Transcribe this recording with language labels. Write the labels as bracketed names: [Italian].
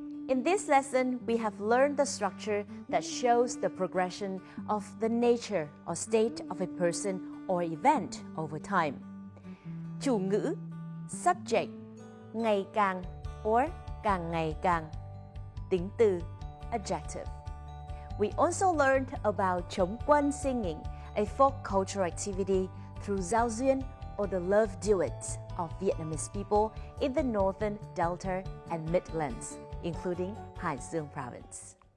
[English] In this lesson, we have learned the structure that shows the progression of the nature or state of a person or event over time. [Vietnamese] Chủ ngữ, subject, ngày càng or càng ngày càng. Tính từ, adjective. [English] We also learned about Trống Quân singing, a folk cultural activity through giao duyên or the love duets of Vietnamese people in the northern Delta and Midlands, including Hải Dương province.